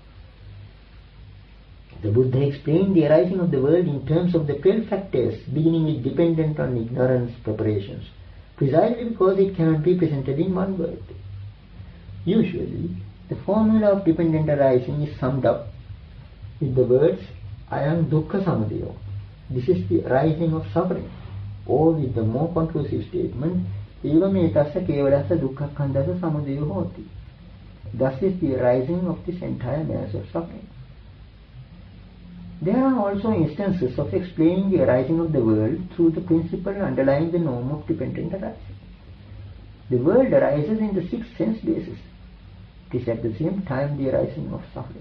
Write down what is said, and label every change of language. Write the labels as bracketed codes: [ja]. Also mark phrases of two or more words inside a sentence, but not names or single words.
[en] The Buddha explained the arising of the world in terms of the 12 factors, beginning with dependent on ignorance preparations, precisely because it cannot be presented in one word. Usually, the formula of dependent arising is summed up with the words [pi] ayam dukkha samudayo. [en] This is the arising of suffering, or with the more conclusive statement [pi] evam etassa kevalassa dukkha khandasa samudayo hoti. [en] Thus is the arising of this entire mass of suffering. There are also instances of explaining the arising of the world through the principle underlying the norm of dependent arising. The world arises in the 6 sense bases. It is at the same time the arising of suffering.